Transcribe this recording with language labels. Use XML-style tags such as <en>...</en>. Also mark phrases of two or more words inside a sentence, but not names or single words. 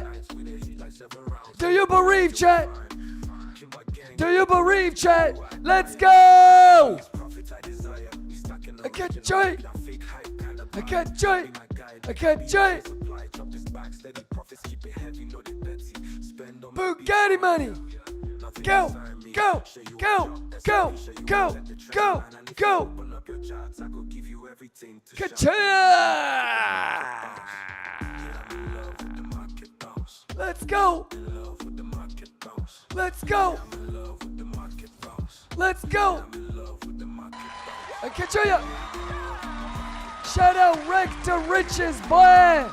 <en>Do you bereave, chat? Do you bereave, chat? Let's go! I can't join. I can't join. I can't join. Bugatti money. Go, go, go, go, go, go, go. Ka-cha! Let's go. Let's go. Let's go. I can show you. Shout out Rick to Riches, boy.</en>